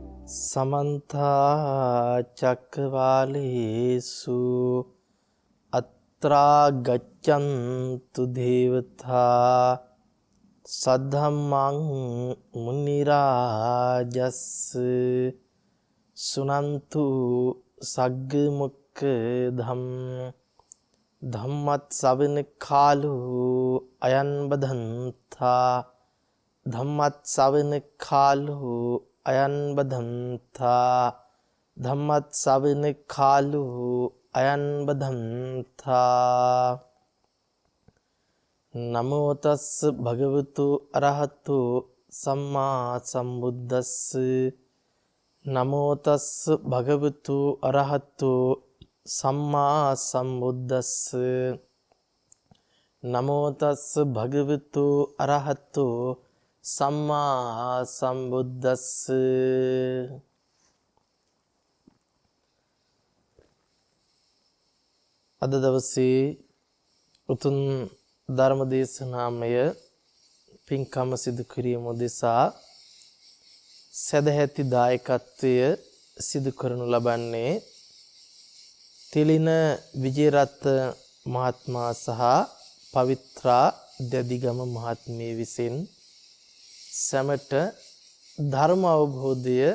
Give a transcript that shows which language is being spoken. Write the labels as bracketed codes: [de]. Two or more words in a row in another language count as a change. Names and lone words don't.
[pi] समन्ता चक्रवालेषु अत्रा गच्छन्तु देवता सद्धम्मं मुनिराजस् सुनन्तु सग्गमुक्खधम् धम्मत्सवන කාලු අයන් බදන්තා ධම්මත්සවන කාලු අයන් බදන්තා ධම්මත්සවන කාලු අයන් බදන්තා නමෝ තස්ස භගවතු අරහතු සම්මා සම්බුද්දස්ස නමෝ තස්ස භගවතු අරහතු සම්මා සම්බුද්දස්ස නමෝ තස්ස භගවතු අරහතු සම්මා සම්බුද්දස්ස. [si] අද දවසේ උතුම් ධර්ම දේශනාමය පින්කම සිදු කිරීම උදෙසා සදැහැති දායකත්වය සිදු කරනු ලබන්නේ තිලින විජේරත්න මහත්මයා සහ පවිත්‍රා දැදිගම මහත්මිය විසින් සැමට ධර්ම අවබෝධය